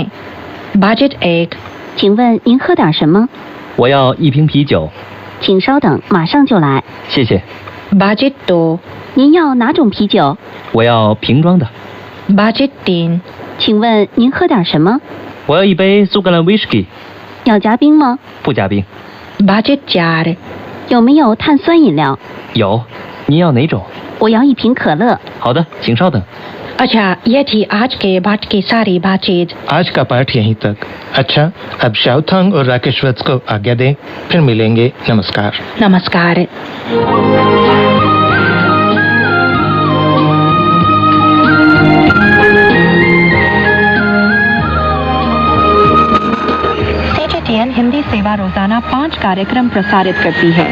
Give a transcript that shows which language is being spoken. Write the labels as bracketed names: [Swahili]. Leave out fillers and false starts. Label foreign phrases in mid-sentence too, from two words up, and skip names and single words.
[Hindi] बातचीत 1। [Chinese] 请问您喝点什么？我要一瓶啤酒，请稍等，马上就来。谢谢。 [Hindi] बातचीत 2। [Chinese] 您要哪种啤酒？我要瓶装的。 [Hindi] बातचीत 3। [Chinese] 请问您喝点什么？我要一杯苏格兰威士忌，要加冰吗？不加冰。 [Hindi] बातचीत 4। [Chinese] 有没有碳酸饮料？有，您要哪种？我要一瓶可乐。好的，请稍等。 [Hindi] अच्छा, ये थी आज के पाठ की सारी बातचीत। आज का पाठ यहीं तक। अच्छा, अब शाओथांग और राकेश वत्स को आज्ञा दें, फिर मिलेंगे। नमस्कार। नमस्कार। CGTN हिंदी सेवा रोजाना 5 कार्यक्रम प्रसारित करती है।